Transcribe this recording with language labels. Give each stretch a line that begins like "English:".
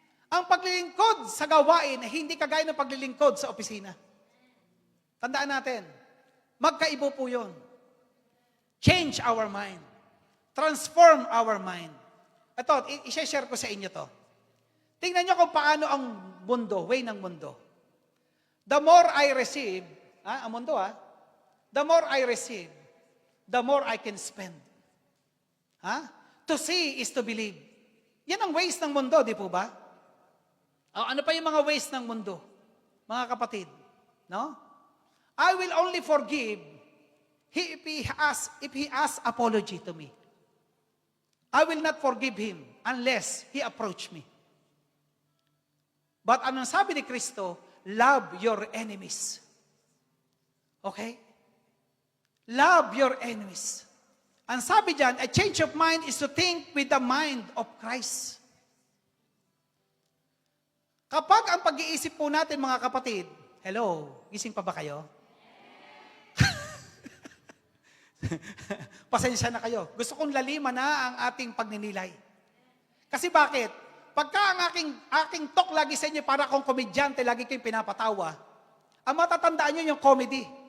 Filipino: Ang paglilingkod sa gawain ay hindi kagaya ng paglilingkod sa opisina. Tandaan natin, magkaibo po yun.
English: Change our mind. Transform our mind.
Filipino: Ito, i-share ko sa inyo to. Tingnan nyo kung paano ang mundo, way ng mundo.
English: The more I receive,
Filipino: ang mundo
English: the more I receive, the more I can spend. To see is to believe.
Filipino: Yan ang ways ng mundo, di po ba? Ano pa yung mga ways ng mundo? Mga kapatid, no?
English: I will only forgive if he asks apology to me. I will not forgive him unless he approach me. But
Filipino: anong sabi ni Kristo?
English: Love your enemies. Okay? Love your enemies.
Filipino: Ang sabi dyan,
English: a change of mind is to think with the mind of Christ.
Filipino: Kapag ang pag-iisip po natin, mga kapatid, hello, gising pa ba kayo? Pasensya na kayo. Gusto kong laliman na ang ating pagninilay. Kasi bakit? Pagka ang aking talk lagi sa inyo, para akong komedyante, lagi kayong pinapatawa, ang matatandaan nyo yung comedy.